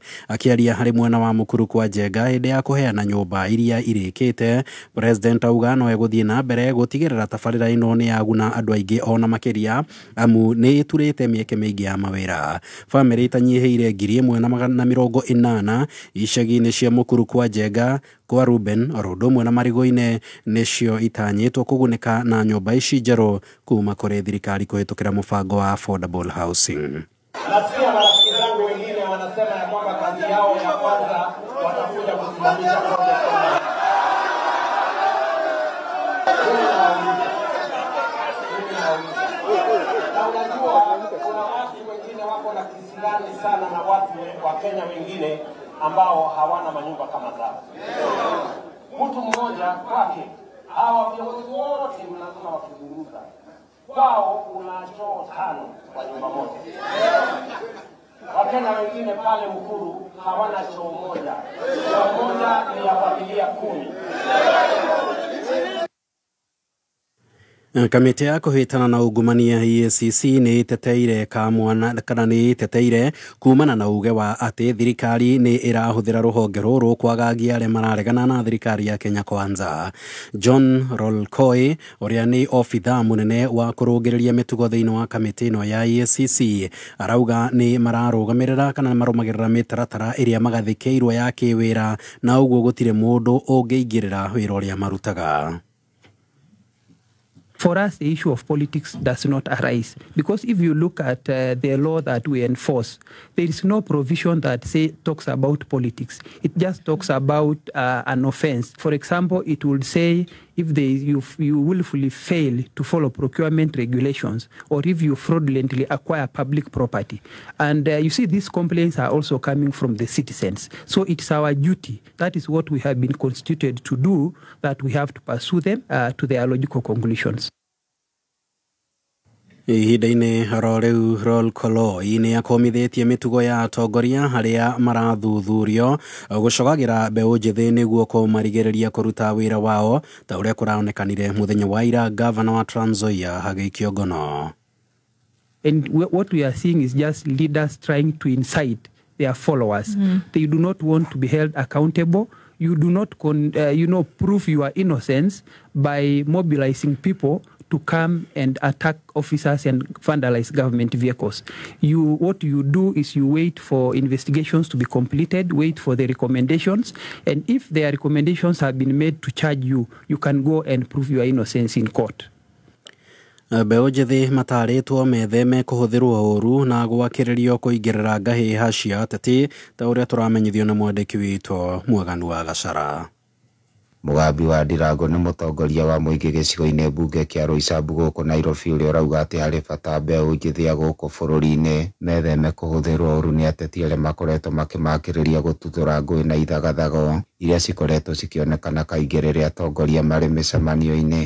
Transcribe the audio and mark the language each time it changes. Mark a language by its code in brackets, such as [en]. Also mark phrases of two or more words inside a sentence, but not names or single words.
[ki] Akĩaria harĩ mwena wa mũkuru kwa Njenga hĩndĩ ya kũheana nyũmba iria irĩkĩte, President auga no egũthiĩ na mbere gũtigĩrĩra tabarĩra ĩno nĩ yaguna andũ aingĩ ona makĩria amu nĩ ĩturĩte mĩeke mĩingĩ ya mawĩra. Bamĩrĩ itanyihĩire 1,180 icagi-inĩ cia mũkuru kwa Njenga kwa Ruben Orodumwe na Marigoine nicio itanyitwo kuguneka na nyumba ici njeru kuma kuri thirikari kuhitukira mubango wa [en] affordable housing. [sw] Nasikia marafiki zangu wengine wanasema ya kwamba kazi yao ya kwanza watakuja kusimamisha kuna watu wengine wako na kisirani sana na watu wa Kenya wengine ambao hawana manyumba kama zao. Mtu mmoja kwake, hawa viongozi wote mnasema wakizungumza, kwao kuna choo 5 kwa nyumba moja. Wakenya wengine pale Mkuru hawana choo moja. Choo moja ni ya familia 10. [ki] Kamiti ya kuhitana na ugumania EACC ni iteteire kana ni iteteire kumana na uge wa ati thirikari ni irahuthira ruhonge ruru kwagagia aria mararegana na thirikari ya Kenya Kwanza. John Rolkoi uria ni ofitha munene wa kurugiriria mitugo thiini wa kamiti ino ya EACC arauga ni mararugamirira kana marumagirira mitaratara iria magathikeirwo ya kiwira na uguo gutire mundu ungiingirira wira uria marutaga. [en] For us, the issue of politics does not arise, because if you look at the law that we enforce, there is no provision that talks about politics. It just talks about an offense. For example, it would say if you willfully fail to follow procurement regulations, or if you fraudulently acquire public property. And you see, these complaints are also coming from the citizens. So it's our duty. That is what we have been constituted to do, that we have to pursue them to their logical conclusions. [ki] Ihinda-inĩ rĩu Rolkoi nĩ akomithitie mitugo ya atongoria haria marathuthurio gucogagira mbeũ njĩthĩ nĩguo kũmarigĩrĩria kũruta wĩra wao ta ũrĩa kũraonekanire mũthenya wa ira governor wa Trans Nzoia agĩikio ngono. [en] And what we are seeing is just leaders trying to incite their followers. They do not want to be held accountable. You do not prove your innocence by mobilizing people to come and attack officers and vandalize government vehicles. What you do is you wait for investigations to be completed, wait for the recommendations, and if their recommendations have been made to charge you, you can go and prove your innocence in court. [ki] Mbeũ njĩthĩ matarĩtwo metheme kũhũthĩrwo ũru na gwakĩrĩrio kũingĩrĩra ngahĩha cia ateti ta ũrĩa tũramenyithio na mwandĩki witũ Mwaganu wa Gacara. Mugambi wa Ndirango nĩ mũtongoria wa mũingĩ gĩcigo-inĩ mbunge kĩa Roysambu gũkũ Nairobi ũrĩa ũrauga atĩ harĩ bata mbeũ njĩthĩ gũkũ bũrũri-inĩ metheme kũhũthĩrwo ũru nĩ ateti arĩa makoretwo makĩmakĩrĩria gũtuthũra ngũĩ na ithagathago iria cikoretwo cikĩonekana kaingĩ rĩrĩa atongoria marĩ mĩcemanio-inĩ.